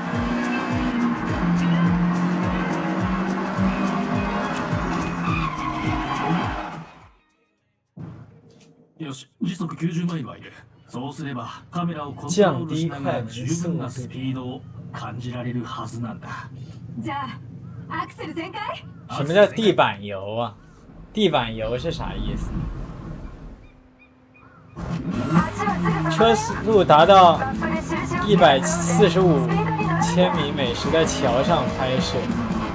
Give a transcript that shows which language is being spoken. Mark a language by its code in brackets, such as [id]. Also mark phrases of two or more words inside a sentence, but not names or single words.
[ja] よし、時速90マイルはいる。そうすればカメラをコントロールしながら十分なスピードを感じられるはずなんだ。じゃあアクセル全開。 [zh] 什么叫地板油啊？地板油是啥意思？车速达到145千米每时，在桥上拍摄。